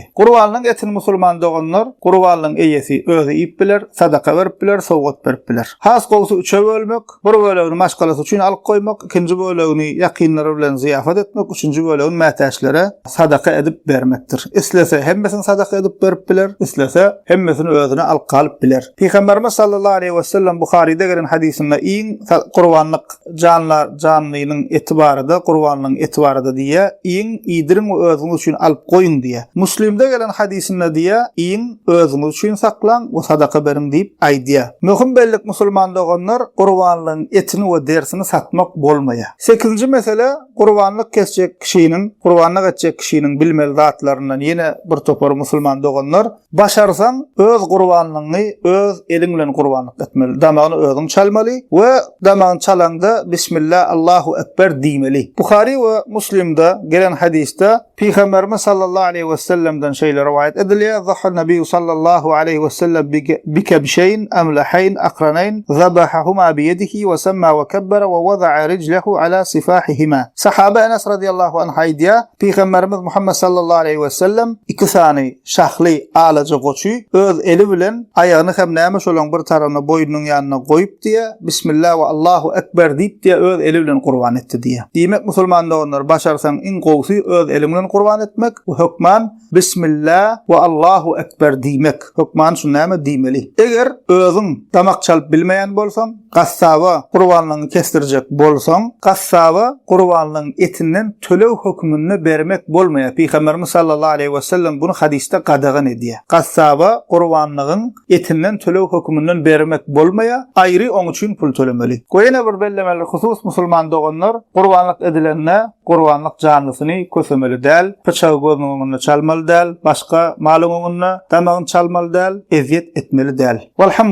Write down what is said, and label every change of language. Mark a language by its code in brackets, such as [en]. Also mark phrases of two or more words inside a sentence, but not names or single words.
[tk] Gurbanlygyň etini musulman doganlar gurbanlygyň eýesi özi ip biler, sadaka berip biler, sowgat berip biler. Has gowsy 3-e bölmek, bir bölegini maşgalasy üçin alyp goýmak, ikinji bölegini ýakynlary bilen ziýafat etmek, üçünji bölegini mätäşlere sadaka edip bermekdir. Islese hemmesini sadaka edip berip biler, islese hemmesini özüne alqalyp biler. Peygamberimiz [ar] صلى الله عليه وسلم [tk] Buhari'de gelen hadisinde iň gurbanlyk canlynyň etibarida, gurbanlygyň etibarida diýe, iň ýedirin we özüňiz üçin alyp goýun diýe. Muslimde gelen hadisinde diýe, iň özüňiz üçin saklan we sadaka berin diýip aýdýar. Möhüm bellik musulman doganlar gurbanlygyň etini we dersini satmak bolmaýar. 8-nji mesele Gurbanlyk kesjek kişiniň, gurbanlyk etjek kişiniň bilmeli zatlaryndan ýene bir topar musulman doganlar, başarsaň öz gurbanlygyny öz eliň bilen gurbanlyk etmeli. Damagyny özüň çalmaly we damagyny çalanda [ar] بسم الله الله أكبر [tk] diýmeli. Buhari we Muslimde gelen hadiste Peygamberimiz [ar] صلى الله عليه وسلم'den [tk] şeyler rivayet ediliyor. [ar] ضحى النبي صلى الله عليه وسلم بكبشين أملحين أقرنين ذبحهما بيده وسمى وكبر ووضع رجله على صفاحهما. [tk] Sahabe Enes [ar] رضي الله عنه [tk] haydiya Peygamberimiz Muhammed [ar] صلى الله عليه وسلم [tk] iki sani şahli alaca goçu öz eli bilen ayağını hem näme olan bir tarafına boynunun yanına koyup diye [ar] بسم الله والله أكبر [tk] deyip diye öz eli bilen kurban etti diye. Demek musulmanda onlar başarsan in qowsu öz eli bilen kurban etmek ve hükman [ar] بسم الله والله أكبر [tk] demek. Hükman şu näme diýmeli. Eger özüň tamak çalyp bilmeýän bolsaň, gassaba kurbanlygyny kestirjek bolsaň, gassaba kurbanlygyň etinden tölew hukmyny bermek bolmaýar. Peygamberimiz [ar] صلى الله عليه وسلم [tk] bunu hadiste qadagan edýär. Gassaba kurbanlygyň etinden tölew hukmyny bermek bolmaýar, aýry oň üçin pul tölemeli. Goýana bir bellemeli husus musulman doganlar kurbanlyk edilende kurbanlyk janlysyny kösemeli däl, bıçağı gözüňe çalmaly däl, başga malyň oňuna tamagyny çalmaly däl, eziyet etmeli däl.